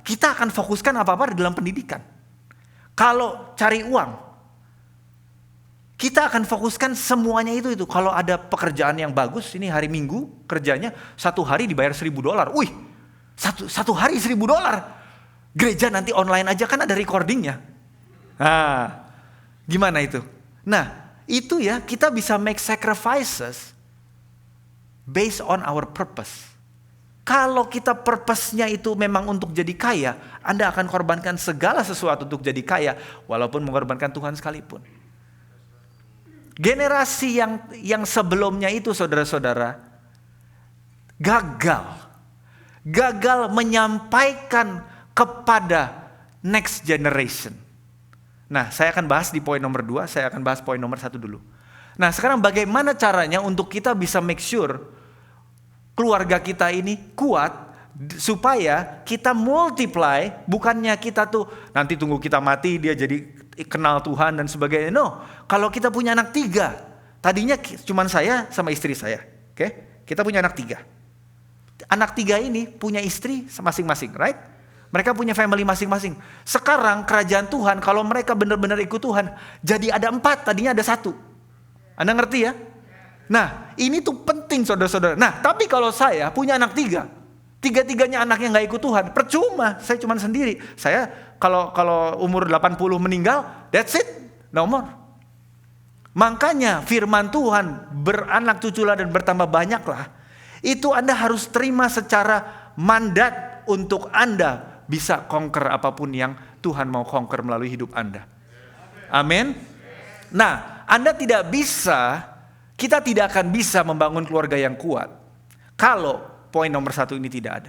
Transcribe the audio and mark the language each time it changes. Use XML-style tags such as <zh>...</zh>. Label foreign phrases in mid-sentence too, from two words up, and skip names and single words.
<id>Kita akan fokuskan apa-apa di dalam pendidikan. Kalau cari uang, kita akan fokuskan semuanya itu. Kalau ada pekerjaan yang bagus, ini hari Minggu kerjanya 1 hari dibayar $1,000. Wih, satu hari $1,000. Gereja nanti online aja kan ada recordingnya. Nah, gimana itu? Nah, itu ya kita bisa</id> <en>make sacrifices based on our purpose.</en> <id>Kalau kita purpose-nya itu memang untuk jadi kaya, Anda akan korbankan segala sesuatu untuk jadi kaya, walaupun mengorbankan Tuhan sekalipun. Generasi yang sebelumnya itu saudara-saudara gagal menyampaikan kepada</id> <en>next generation.</en> <id>Nah, saya akan bahas di poin nomor 2, saya akan bahas poin nomor 1 dulu. Nah, sekarang bagaimana caranya untuk kita bisa</id> <en>make sure</en> <id>keluarga kita ini kuat supaya kita multiply, bukannya kita tuh nanti tunggu kita mati dia jadi kenal Tuhan dan sebagainya. No, kalau kita punya anak 3, tadinya cuma saya sama istri saya, oke? Kita punya anak 3. Anak 3 ini punya istri masing-masing, right? Mereka punya family masing-masing. Sekarang kerajaan Tuhan, kalau mereka benar-benar ikut Tuhan, jadi ada 4, tadinya ada 1. Anda ngerti ya? Nah, ini tuh penting saudara-saudara. Nah, tapi kalau saya punya anak 3, tiga-tiganya anaknya gak ikut Tuhan, percuma, saya cuma sendiri. Saya kalau umur 80 meninggal,</id> <en>that's it, no more.</en> <id>Makanya firman Tuhan, beranak cuculah dan bertambah banyaklah. Itu Anda harus terima secara mandat untuk Anda bisa conquer apapun yang Tuhan mau conquer melalui hidup Anda. Amin. Nah, Anda kita tidak akan bisa membangun keluarga yang kuat kalau poin nomor 1 ini tidak ada.</id>